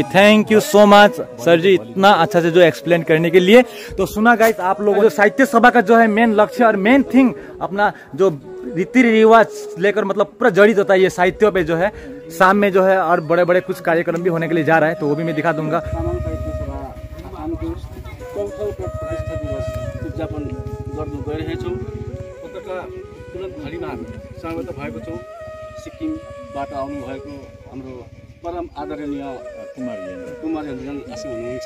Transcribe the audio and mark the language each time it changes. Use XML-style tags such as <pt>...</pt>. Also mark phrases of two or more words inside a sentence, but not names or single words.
<en>thank you so much sir</en> <hi>जी, इतना अच्छा से जो एक्सप्लेन करने के लिए। तो सुना गाइस, आप लोगों जो साहित्य सभा का जो है मेन लक्ष्य और</hi> <en>main thing</en> <hi>अपना जो रीति रिवाज लेकर मतलब पूरा जड़ित होता है ये साहित्यों पे जो है। शाम में जो है और बड़े बड़े कुछ कार्यक्रम भी होने के लिए जा रहा है, तो वो भी मैं दिखा दूंगा।</hi> <ne>तामाङ साहित्य सभा आसामको चौथो प्रतिष्ठा दिवस उद्यापन गर्नु गइरहेछौँ। पत्रकार तुरन्त घडीमा हामी सहमत भएको छौँ। सिक्किमबाट आउनुभएको हाम्रो परम आदरणीय कुमार योन्जन आसी हुनुहुन्छ।</ne>